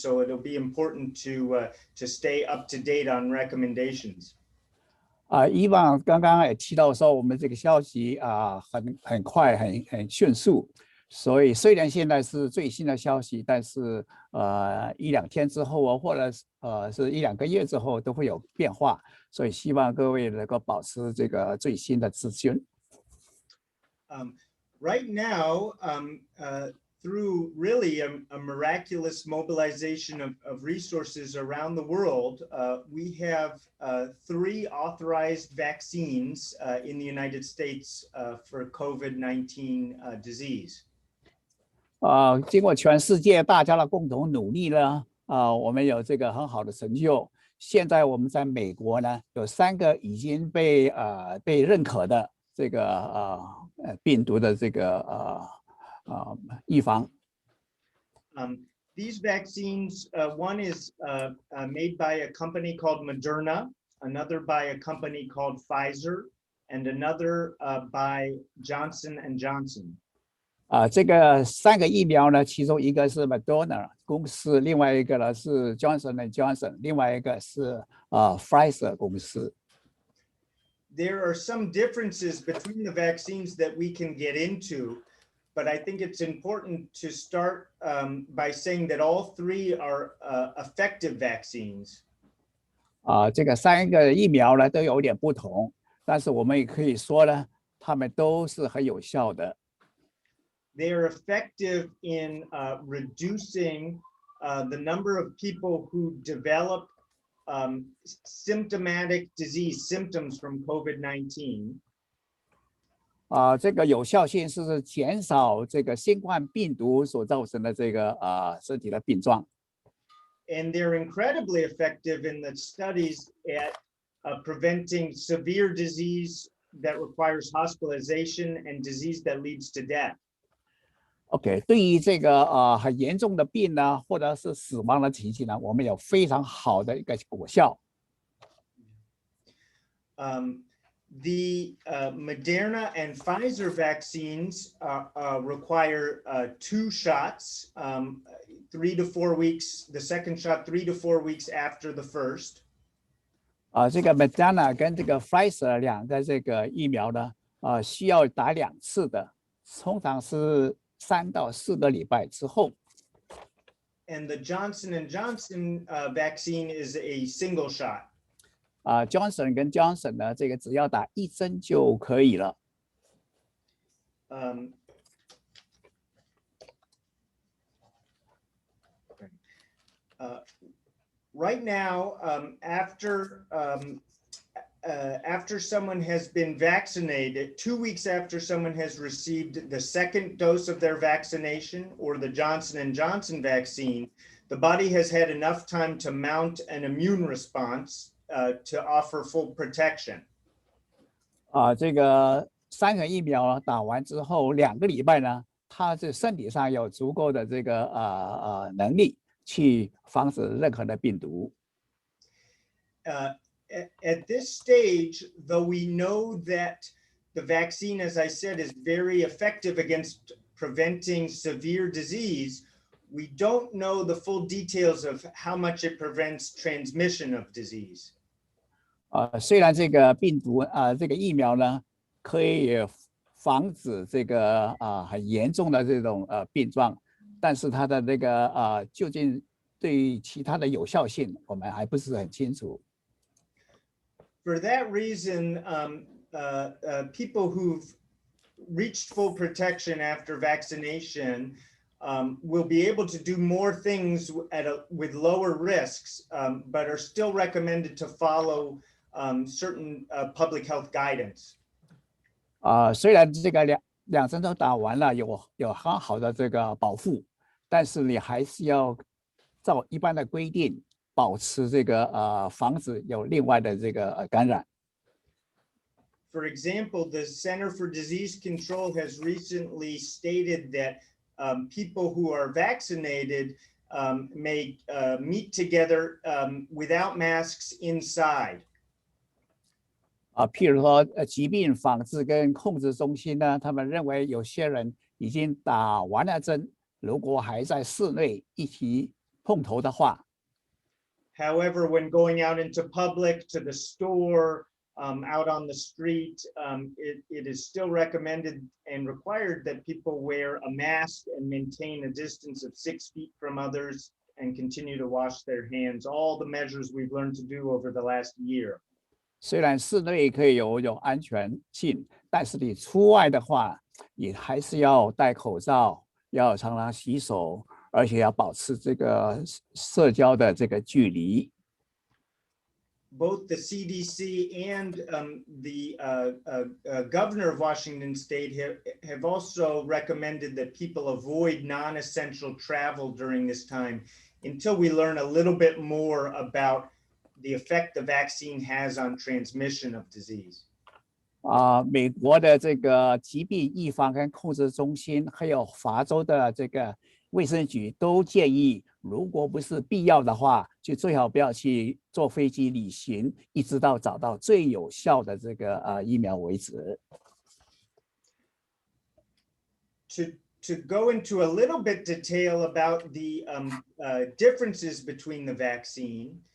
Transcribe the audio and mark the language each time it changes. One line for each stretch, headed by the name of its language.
English: So it'll be important to stay up to date on recommendations.
Chinese: 以往刚刚也提到说，我们这个消息很快很迅速，所以虽然现在是最新的消息，但是1-2天之后或者是1-2个月之后都会有变化，所以希望各位能够保持这个最新的资讯。
English: Right now, through really a miraculous mobilization of resources around the world, we have 3 authorized vaccines in the United States for COVID-19 disease.
Chinese: 经过全世界大家的共同努力呢，我们有这个很好的成就。现在我们在美国呢，有3个已经被认可的这个病毒的这个预防。
English: These vaccines, one is made by a company called Moderna, another by a company called Pfizer, and another by Johnson and Johnson.
Chinese: 这个3个疫苗呢，其中一个是 Moderna 公司，另外一个呢是 Johnson and Johnson， 另外一个是Pfizer 公司。
English: There are some differences between the vaccines that we can get into, but I think it's important to start by saying that all 3 are effective vaccines.
Chinese: 这个3个疫苗呢都有点不同，但是我们也可以说呢，它们都是很有效的。
English: They are effective in reducing the number of people who develop symptomatic disease symptoms from COVID-19.
Chinese: 这个有效性是减少这个新冠病毒所造成的这个身体的病状。
English: And they're incredibly effective in the studies at preventing severe disease that requires hospitalization and disease that leads to death.
Chinese: OK， 对于这个很严重的病呢，或者是死亡的情形呢，我们有非常好的一个果效。
English: The Moderna and Pfizer vaccines require 2 shots, 3 to 4 weeks. The second shot 3 to 4 weeks after the first.
Chinese: 这个 Moderna 跟这个 Pfizer 2个这个疫苗呢，需要打2次的，通常是3到4个礼拜之后。
English: and the Johnson & Johnson vaccine is a single shot.
Chinese: Johnson 跟 Johnson 呢，这个只要打1针就可以了。
English: Right now, after someone has been vaccinated, 2 weeks after someone has received the second dose of their vaccination or the Johnson & Johnson vaccine, the body has had enough time to mount an immune response to offer full protection.
Chinese: 这个3个疫苗打完之后2个礼拜呢，它这身体上有足够的这个能力去防止任何的病毒。
English: At this stage, though we know that the vaccine, as I said, is very effective against preventing severe disease, we don't know the full details of how much it prevents transmission of disease.
Chinese: 虽然这个病毒这个疫苗呢，可以防止这个很严重的这种病状，但是它的这个究竟对其他的有效性，我们还不是很清楚。
English: For that reason, people who've reached full protection after vaccination will be able to do more things with lower risks, but are still recommended to follow certain public health guidance.
Chinese: 虽然这个两针都打完了，有很好的这个保护，但是你还是要照一般的规定，保持这个防止有另外的这个感染。
English: For example, the Center for Disease Control has recently stated that people who are vaccinated may meet together without masks inside.
Chinese: 譬如说，疾病防治跟控制中心呢，他们认为有些人已经打完了针，如果还在室内一起碰头的话。
English: However, when going out into public, to the store, out on the street, it is still recommended and required that people wear a mask and maintain a distance of 6 feet from others and continue to wash their hands. All the measures we've learned to do over the last year.
Chinese: 虽然室内可以有安全性，但是你出外的话，你还是要戴口罩，要常常洗手，而且要保持这个社交的这个距离。
English: Both the CDC and the governor of Washington State have also recommended that people avoid non-essential travel during this time until we learn a little bit more about the effect the vaccine has on transmission of disease.
Chinese: 美国的这个疾病预防跟控制中心，还有法州的这个卫生局都建议，如果不是必要的话，就最好不要去坐飞机旅行，一直到找到最有效的这个疫苗为止。
English: To go into a little bit detail about the differences between the vaccine.